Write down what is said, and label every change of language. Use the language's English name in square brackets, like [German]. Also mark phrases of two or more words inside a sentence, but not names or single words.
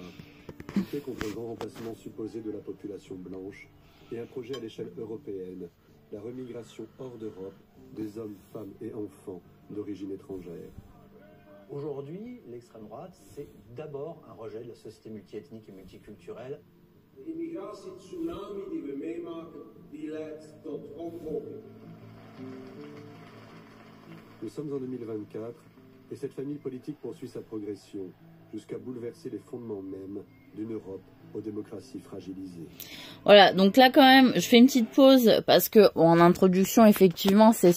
[French] Lutter contre le grand remplacement supposé de la population blanche et un projet à l'échelle européenne, la remigration hors d'Europe des hommes, femmes et enfants d'origine étrangère. Aujourd'hui, l'extrême droite, c'est d'abord un rejet de la société multiethnique et multiculturelle. [Dutch] De immigratie-tsunami die we meemaken, die leidt tot omvolking. [French] Nous sommes en 2024 et cette famille politique poursuit sa progression jusqu'à bouleverser les fondements mêmes d'une Europe aux démocraties fragilisées. Voilà, donc là quand même, je fais une petite pause parce que en introduction, effectivement, c'est ce